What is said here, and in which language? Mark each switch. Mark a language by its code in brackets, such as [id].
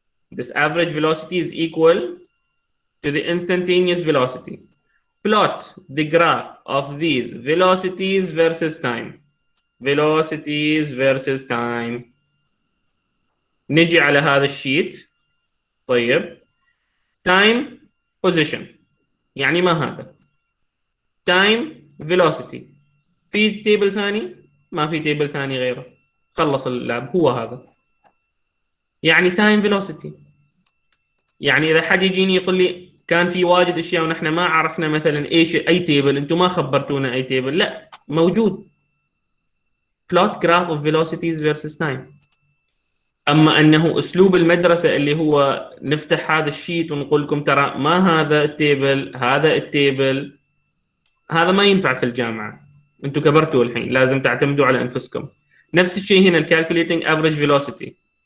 [en] This average velocity is equal to the instantaneous velocity. Plot the graph of these velocities versus time. velocities versus time. [ar] نجي على هذا الشيت. طيب time position يعني ما هذا. time velocity في تيبل ثاني؟ ما في تيبل ثاني غيره. خلص اللاب هو هذا. يعني time velocity. يعني اذا حد يجيني يقول لي كان في واجد اشياء ونحن ما عرفنا مثلا ايش اي تيبل، انتم ما خبرتونا اي تيبل، لا موجود. [en] plot graph of velocities versus time. [ar] اما انه اسلوب المدرسه اللي هو نفتح هذا الشيت ونقول لكم ترى ما هذا التيبل هذا التيبل، هذا ما ينفع في الجامعه. انتم كبرتوا الحين، لازم تعتمدوا على انفسكم. نفس الشيء هنا الكالكوليتنج افريج فيلوسيتي.